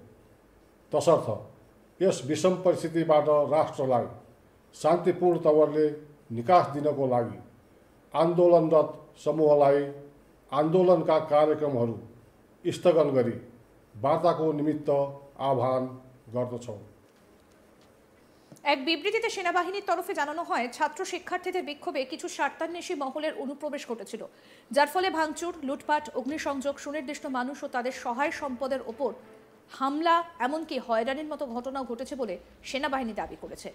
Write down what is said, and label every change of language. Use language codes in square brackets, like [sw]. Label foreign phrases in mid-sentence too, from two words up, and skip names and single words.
[ne] तसर्थ यस विषम परिस्थितिबाट राष्ट्रलाई शान्तिपूर्ण तवरले निकास दिनको लागि आन्दोलनरत समूहलाई आन्दोलनका कार्यक्रमहरू स्थगन गरी वार्ताको निमित्त आह्वान गर्दछौँ। [bn] এক বিবৃতিতে সেনাবাহিনীর তরফে জানানো হয়, ছাত্র শিক্ষার্থীদের বিক্ষোভে কিছু স্বার্থান্বেষী মহলের অনুপ্রবেশ ঘটেছিল, যার ফলে ভাঙচুর, লুটপাট, অগ্নিসংযোগ, সুনির্দিষ্ট মানুষ ও তাদের সহায় সম্পদের ওপর হামলা, এমনকি হয়রানির মতো ঘটনাও ঘটেছে বলে সেনাবাহিনী দাবি করেছে।